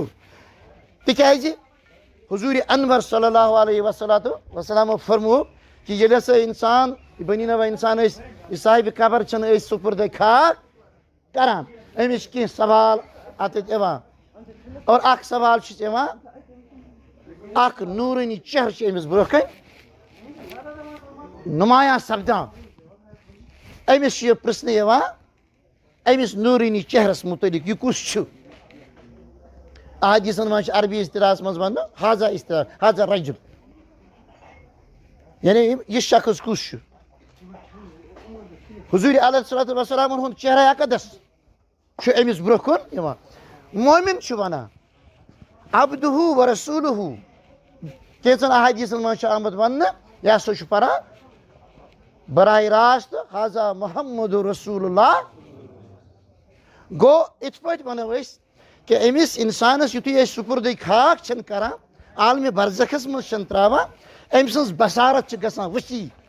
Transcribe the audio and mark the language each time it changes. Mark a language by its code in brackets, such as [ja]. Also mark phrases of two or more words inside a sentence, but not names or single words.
[ks] تِکیٛازِ حضوٗرِ انور [ar] صلی اللہ علیہ وسلمو [ks] فرموو کہِ ییٚلہِ ہسا اِنسان بنی نوا اِنسان ٲسۍ یہِ صاحبِ قبر چھِنہٕ أسۍ سُپُردے خاک کران أمِس چھِ کینٛہہ سوال اتٮ۪تھ یِوان اور اکھ سوال چھُس یِوان اکھ نوٗرٲنی چہرٕ چھُ أمِس برونٛہہ کَنۍ نُمایاں سپدان أمِس چھُ یہِ پرژھنہٕ یِوان أمِس نوٗرٲنی چہرس مُتعلق یہِ کُس چھُ. احادیٖثن منٛز چھُ عربی اصطلاحس منٛز وننہٕ حاضہ اصطلاح [ar] حاضہ رجُل [ks] یعنی یہِ شخص کُس چھُ. حضوٗرِ [ar] علیہ الصلوٰۃ والسلامن [ks] ہُنٛد چہرہ اقدس چھُ أمِس برونٛہہ کُن یِوان. مومِن چھُ ونان [ar] عبدہوٗ و رسوٗلہوٗ [ks] کینٛژن احادیٖثن منٛز چھُ آمُت وننہٕ یہِ ہسا چھُ پران براہ راست [ar] حاضہ محمد رسوٗل اللہ. [ks] گوٚو یِتھ پٲٹھۍ ونو أسۍ کہِ أمِس اِنسانس یُتھُے أسۍ سُپُردے خاک چھِنہٕ کران عالمِ برزخس منٛز چھِنہٕ ترٛاوان أمۍ سٕنٛز بصارت چھِ گژھان ؤسیع.